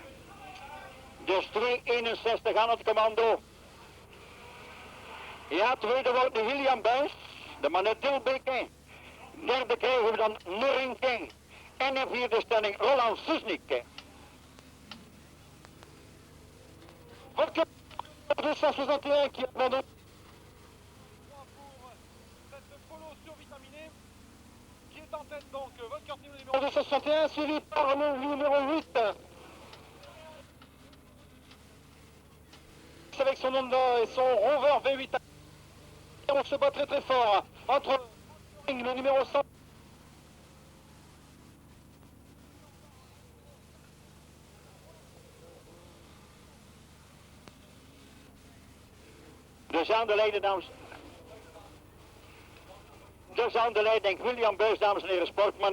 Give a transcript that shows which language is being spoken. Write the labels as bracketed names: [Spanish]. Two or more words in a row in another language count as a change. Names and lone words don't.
[Dutch] Dus 261 aan het commando. Ja, tweede wordt de William Buis, de man uit Dilbeke. Derde krijgen we dan Nurringen. En in vierde stelling Roland Susnik. [French] Volker 261 qui abandonne. Cette polo survitaminée qui est en tête donc Volker Tim, le numéro 261, suivi par le numéro 8. Avec son Honda et son Rover V8. On se bat très très fort entre le numéro 100. [Dutch] Dus aan de leiding, William Buis, dames en heren, sportman.